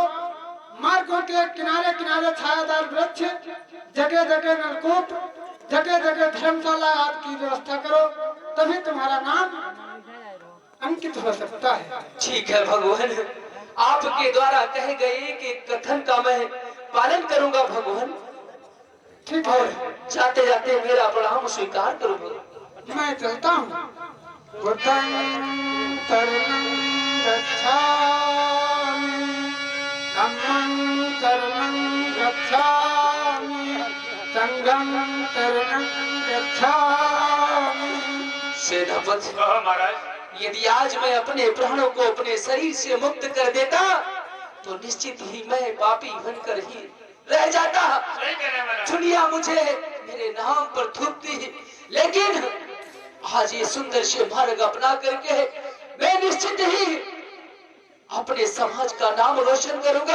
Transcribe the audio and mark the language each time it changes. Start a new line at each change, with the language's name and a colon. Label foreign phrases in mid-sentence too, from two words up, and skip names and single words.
Hindi: मार्गों के किनारे किनारे छायादार वृक्ष, जगह जगह नलकूप, जगह जगह धर्मशाला आदि की व्यवस्था करो, तभी तुम्हारा नाम अंकित हो सकता है। ठीक है भगवान, आपके द्वारा कहे गए कि कथन का मैं पालन करूंगा भगवान। ठीक और है, जाते जाते मेरा प्रणाम स्वीकार करो भगवान। मैं चलता हूँ।
Pali: बुद्धं शरणं गच्छामि, धम्मं शरणं गच्छामि, संघं शरणं गच्छामि।
Hindi: सेनापति, कहो महाराज। यदि आज मैं अपने प्राणों को अपने शरीर से मुक्त कर देता तो निश्चित ही मैं पापी बनकर ही रह जाता। सही कह रहे हैं महाराज। दुनिया मुझे मेरे नाम पर थूकती, लेकिन आज ये सुंदर से मार्ग अपना करके मैं निश्चित ही अपने समाज का नाम रोशन करूंगा।